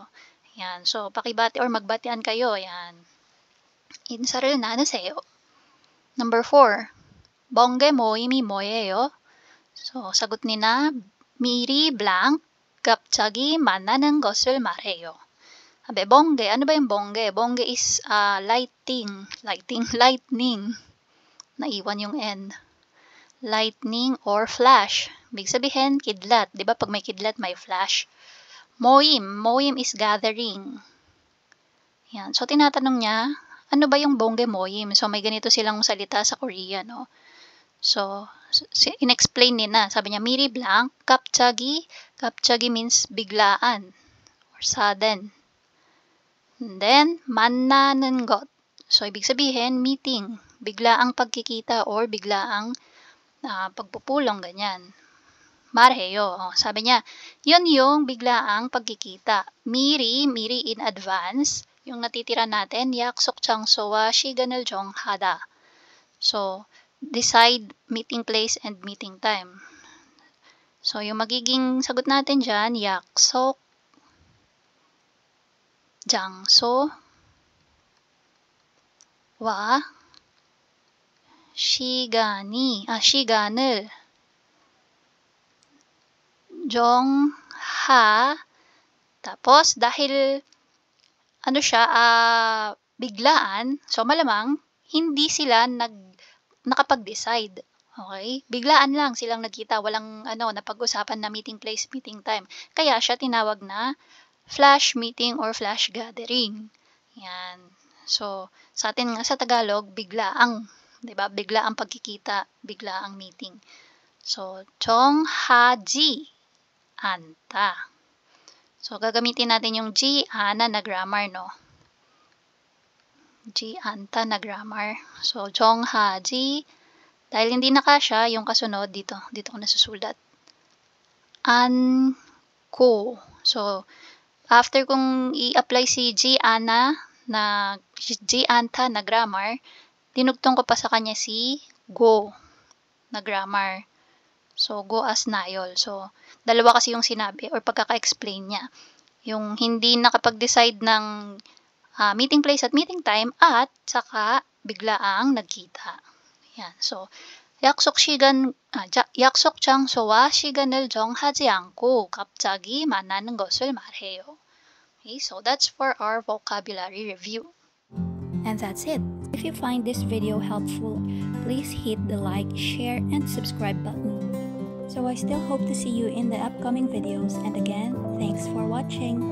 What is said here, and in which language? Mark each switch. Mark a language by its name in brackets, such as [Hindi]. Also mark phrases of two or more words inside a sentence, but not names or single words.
[Filipino] Yan. So, pakibati or magbatian kayo. Yan. [Korean] 인사를 나누세요. [English] Number 4. [Korean] 번개 모임이 뭐예요? [Filipino] So, sagot ni na, [Korean] 미리 blank, 갑자기 만나는 것을 말해요. [Filipino] Sabi, bongge. Ano ba yung bongge? [English] Bongge is lightning. [Filipino] Naiwan yung N. [English] Lightning or flash. [Filipino] Ibig sabihin, kidlat. Di ba pag may kidlat, may flash. [English] Moim. Moim is gathering. Yan. [Filipino] So, tinatanong niya, ano ba yung bongge moim? So, may ganito silang salita sa Korea, no? So, in-explain nila. Sabi niya, [Korean] 미리 blank, 갑자기. [English] 갑자기 means biglaan or sudden. And then, [Korean] 만나는 것. [Filipino] So, ibig sabihin, meeting. Biglaang pagkikita or biglaang pagpupulong, ganyan. [Korean] 말해요. [Filipino] Sabi niya, yun yung biglaang pagkikita. 미리 [English] in advance. [Filipino] Yung natitira natin, [Korean] 약속 장소와 시간을 정하다. [English] So, decide meeting place and meeting time. [Filipino] So, yung magiging sagot natin dyan, [Korean] 약속 장소와 시간을 [Filipino] tapos dahil biglaan, so malamang hindi sila nakapag-decide. Okay? Biglaan lang silang nagkita, walang napag-usapan na [English] meeting place, meeting time. [Filipino] Kaya siya tinawag na [English] flash meeting or flash gathering. [Filipino] Yan. So, sa atin nga sa Tagalog, biglaang, 'di ba? Biglaang pagkikita, biglaang meeting. So, [Korean] 정하지 않다. [Filipino] So, gagamitin natin yung G, ana na grammar, no? G, anta na grammar. So, 정하지, dahil hindi na kasya, yung kasunod dito ko nasusulat. [Korean] 않고. [Filipino] So, after kung i-apply si G, ana, G, anta na grammar, dinugtong ko pa sa kanya si go na grammar. So, go as nayol. So, dalawa kasi yung sinabi or pagkaka-explain niya. Yung hindi nakapag-decide ng meeting place at meeting time at saka biglaang nagkita. Yan. So, [Korean] 약속 장소와 시간을 정하지 않고 갑자기 만나는 것을 말해요. [English] Okay, so that's for our vocabulary review. And that's it. If you find this video helpful, please hit the like, share, and subscribe button. So I still hope to see you in the upcoming videos, and again, thanks for watching.